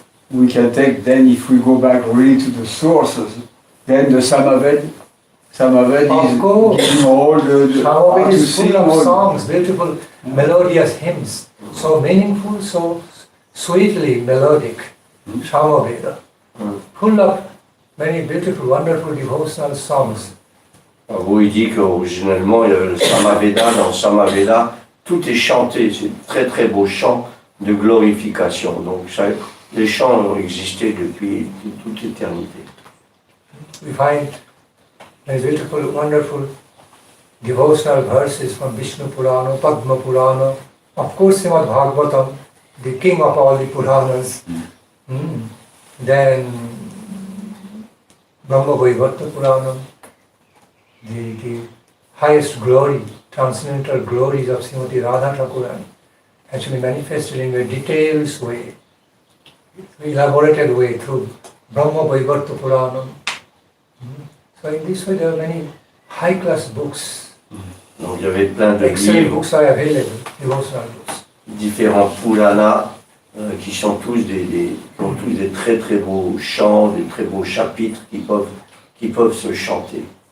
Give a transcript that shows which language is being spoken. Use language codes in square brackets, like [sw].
[en] We can take then, if we go back really to the sources, then the Samaved is giving all the Samaved is full of songs, beautiful melodious hymns, so meaningful, so sweetly melodic. Samaveda, full of many beautiful, wonderful devotional songs. [fr] Vous il dit qu'originellement il y avait le Samaveda. Dans le Samaveda, tout est chanté, c'est très très beau chant de glorification. Donc ça, les chants ont existé depuis toute éternité. [en] We find many beautiful, wonderful devotional verses from Vishnu Purana, Padma Purana, of course Srimad Bhagavatam, the king of all the Puranas. Then Brahma Vaivarta Purana, the highest glory, transcendental glories of Srimati Radha Thakuran, actually manifested in a detailed way, elaborated way through Brahma Vaivarta Purana. So in this way there are many high-class books. [fr] Donc il y avait plein de [en] Excellent [fr] livres, [en] books are available, devotional books. [fr] différents Puranas qui sont tous qui ont tous des très très beaux chants, des très beaux chapitres qui peuvent se chanter.